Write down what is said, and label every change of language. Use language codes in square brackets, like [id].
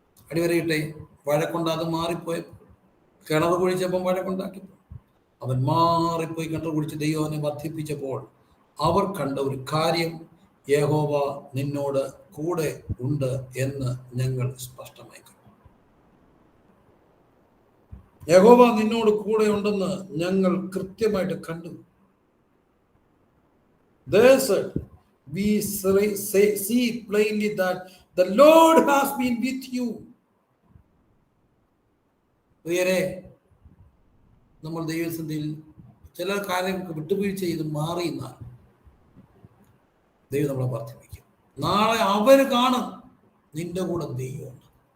[ml] അടിവരയിട്ടെ, വഴക്കുണ്ടാതെ മാറിപ്പോയപ്പോൾ, കിണർ കുഴിച്ചപ്പം വഴക്കുണ്ടാക്കിയപ്പോൾ, അവൻ മാറിപ്പോയി കിണർ കുഴിച്ച് ദൈവം അവനെ വർദ്ധിപ്പിച്ചപ്പോൾ അവർ കണ്ട ഒരു കാര്യം, യഹോവ നിന്നോട് കൂടെ ഉണ്ട് എന്ന് ഞങ്ങൾ സ്പഷ്ടമായി കണ്ടു. യഹോവ നിന്നോട് കൂടെ ഉണ്ടെന്ന് ഞങ്ങൾ കൃത്യമായിട്ട് കണ്ടു. [en] They said, we see plainly that the Lord has been with you. [ml] ഉയരെ നമ്മൾ ദൈവസന്നിധിയിൽ ചില കാര്യങ്ങൾക്ക് വിട്ടുവീഴ്ച ചെയ്ത് മാറിയെന്നാൽ ദൈവം നമ്മളെ വർദ്ധിപ്പിക്കും. നാളെ അവർ കാണും നിന്റെ കൂടെ ദൈവമുണ്ട്.